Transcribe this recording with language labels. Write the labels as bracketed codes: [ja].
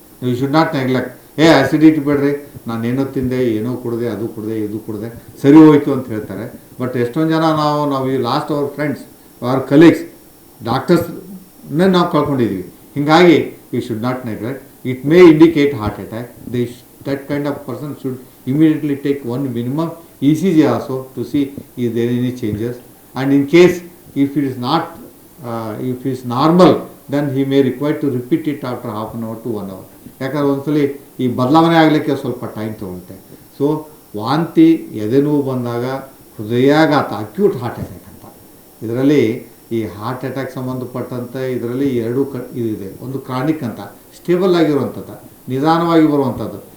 [en] You should not neglect, [kn] acidity ಬೇಡ್ರಿ, ನಾನು ಏನೋ ತಿಂದೆ, ಏನೋ ಕುಡಿದೆ, ಅದು ಕುಡಿದೆ, ಇದು ಕುಡಿದೆ, ಸರಿ ಹೋಯ್ತು ಅಂತ ಹೇಳ್ತಾರೆ. ಬಟ್ ಎಷ್ಟೊಂದು ಜನ ನಾವು ಈ [en] last our friends our colleagues [kn] ಡಾಕ್ಟರ್ಸ್ನೇ ನಾವು ಕಳ್ಕೊಂಡಿದ್ದೀವಿ. ಹೀಗಾಗಿ [en] You should not neglect, it may indicate heart attack. That kind of person should immediately take one minimum ECG also to see is there any changes, and in case if it is not if it is normal, then he may require to repeat it after half an hour to 1 hour. [kn] ಯಾಕಂದ್ರೆ ಒಂದ್ಸಲಿ ಈ ಬದಲಾವಣೆ ಆಗಲಿಕ್ಕೆ ಸ್ವಲ್ಪ time ತೊಗೊಳುತ್ತೆ. So ವಾಂತಿ, ಎದೆ ನೋವು ಬಂದಾಗ, ಹೃದಯಾಘಾತ, ಅಕ್ಯೂಟ್ ಹಾರ್ಟ್ ಅಟ್ಯಾಕ್ ಅಂತ, ಇದರಲ್ಲಿ ಈ ಹಾರ್ಟ್ ಅಟ್ಯಾಕ್ ಸಂಬಂಧಪಟ್ಟಂತೆ ಇದರಲ್ಲಿ ಎರಡು ಇದಿದೆ. ಒಂದು ಕ್ರಾನಿಕ್ ಅಂತ, ಸ್ಟೇಬಲ್ ಆಗಿರುವಂಥದ್ದು, ನಿಧಾನವಾಗಿ ಬರುವಂಥದ್ದು.